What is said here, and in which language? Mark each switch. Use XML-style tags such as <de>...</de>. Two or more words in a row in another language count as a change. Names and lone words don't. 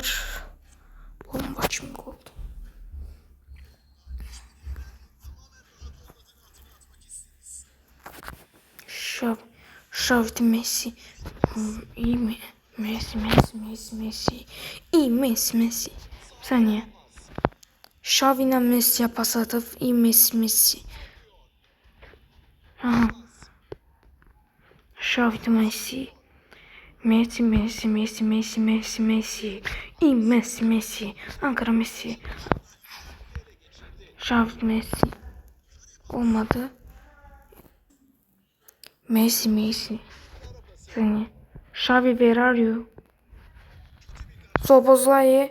<tr>Bomba kimi oldu. Xavi Messi. İyi mi? Messi. İyi Messi. Bir saniye. Xavi ile Messi'ye pas atıp iyi Messi. Aha. Xavi de Messi. Messi. İyi Messi. Ankara Messi. Xavi Messi. Olmadı. Messi. Seni. Xavi Verario. Szoboszlai.</tr>